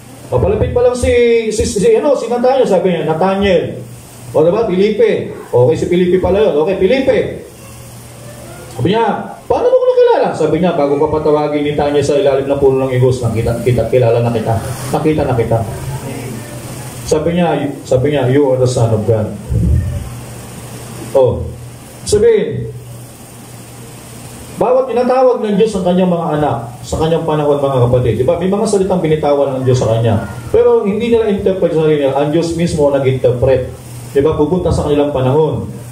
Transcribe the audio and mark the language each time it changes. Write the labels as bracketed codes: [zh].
[tl] O palapit pa lang si Nathaniel, sabi niya, Nathaniel. O diba, Felipe. Okay, si Felipe pala yun. Okay, Felipe. Sabi niya, paano mo ko nakilala? Sabi niya, bago pa patawagin ni Nathaniel sa ilalim ng puno ng igos, kilala na kita. Nakita na kita. Sabi niya, [en] you are the Son of God. [tl] Sabihin, bawat tinatawag ng Diyos ang kanyang mga anak sa kanyang panahon, mga kapatid. Diba? May mga salitang binitawan ng Diyos sa kanya. Pero hindi nila interpret sa kanila. Ang Diyos mismo nag-interpret. Diba? Pupunta sa kanilang panahon.